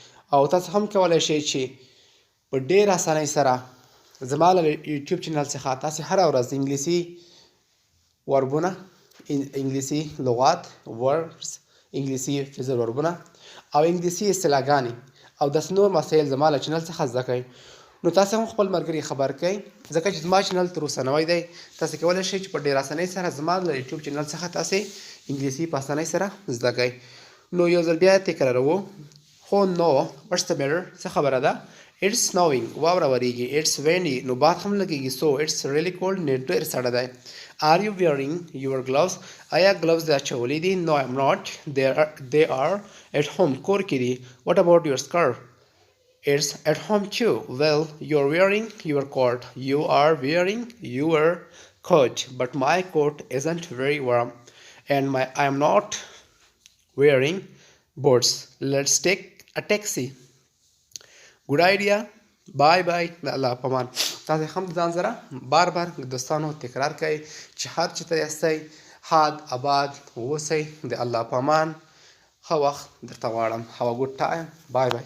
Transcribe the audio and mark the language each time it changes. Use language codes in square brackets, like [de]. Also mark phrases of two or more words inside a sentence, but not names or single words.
[ps] او تاسو هم کولی شئ چې په ډېر اسانۍ سره زما له یوټیوب چینل څخه تاسې هره ورځ انګلیسي وربونه، انګلیسي لغات، ورډز، انګلیسي فریزل وربونه او انګلیسي اصطلاحګانې او داسې نور مسایل زما له چینل څخه زده کړئ. نو تاسو هم خپل ملګري خبر کړئ، ځکه چې زما چینل تر اوسه نوی دی. تاسو کولی شئ چې په ډېر اسانۍ سره زما له یوټیوب چینل څخه تاسې انګلیسي په اسانۍ سره زده کړئ. نو یو ځل بیا تکراروو. خو نو [en] what's the matter، [ps] څه خبره ده. [en] it's snowing، [ps] واوره وریږي. [en] it's windy، [ps] نو باد هم لګیږي. [en] so it's really cold، [ps] نو ډېر سړه دی. [en] are you wearing your gloves، [ps] آیا ګلوز دې اچولی دي. [en] no I'm not، they are at home، [ps] کور کې دي. [en] what about your scarf، it's at home too. well you're wearing your coat، you are wearing your coat but my coat isn't very warm. and I am not wearing boots. let's take a taxi. good idea، bye bye, [ps] د الله په امان. تاسو هم ځان سره بار بار دوستانو تکرار کوئ چې هر چېرته یاستئ ښاد آباد اوسئ. د الله په امان. ښه وخت درته غواړم. [en] have a good time، bye bye.